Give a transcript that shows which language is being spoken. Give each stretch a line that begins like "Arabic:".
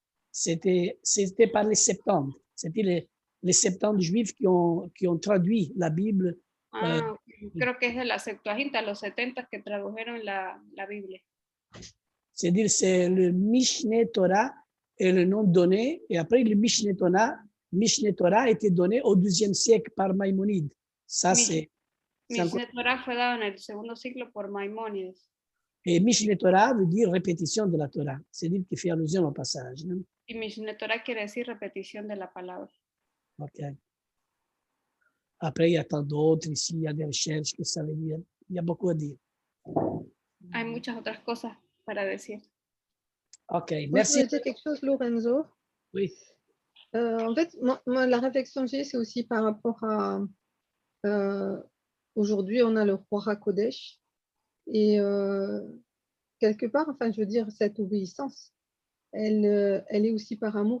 French: C'était par les Septante. C'était les Septante juifs qui ont traduit la Bible.
Spanish: Creo que es de la Septuaginta, los 70 que tradujeron la Biblia.
French: C'est-à-dire c'est le Mishneh Torah est le nom donné, et après le Mishneh Torah a été donné au XIIe siècle par Maïmonide. Ça, c'est...
Spanish: Mishneh Torah fue dado en el segundo siglo por Maimónides.
French: Et Mishneh Torah veut dire répétition de la Torah, c'est-à-dire qu'il fait allusion au passage. Non?
Spanish: Y Mishneh Torah quiere decir repetición de la palabra. Ok.
French: Après, il y a tant d'autres ici, il y a des recherches que ça veut dire. Il y a beaucoup à dire.
Spanish: Hay muchas otras cosas para decir. Ok,
French: Moi, je merci. voulais dire quelque chose, Lorenzo. Oui. En fait, moi, la réflexion que j'ai, c'est aussi par rapport à... aujourd'hui, on a le roi Hakodesh. Et quelque part, enfin, je veux dire, cette obéissance, elle est aussi par amour.